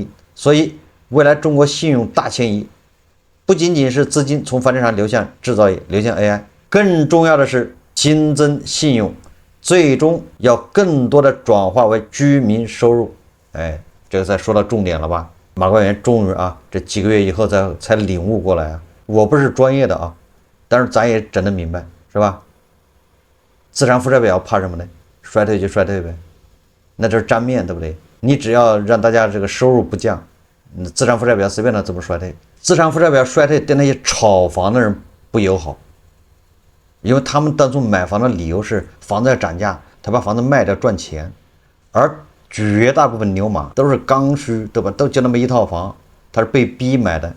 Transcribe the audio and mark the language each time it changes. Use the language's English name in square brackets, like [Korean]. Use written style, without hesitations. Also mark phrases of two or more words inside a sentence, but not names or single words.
[Chinese] 所以未來中國信用大遷移不僅僅是資金從房地產流向製造業，流向 AI， 更重要的是新增信用，最終要更多的轉化為居民收入。這個才說到重點了吧？馬官員終於這幾個月以後才領悟過來我不是專業的但是咱也整得明白，是吧？資產負債表怕什麼呢？衰退就衰退唄，那就是沾面，对不对？你只要讓大家這個收入不降，資產負債表隨便他怎麼衰退。資產負債表衰退對那些炒房的人不友好，因為他們當初買房的理由是房子要漲價，他把房子賣掉賺錢，而絕大部分牛馬都是剛需，对吧？都就那麼一套房，他是被逼買的。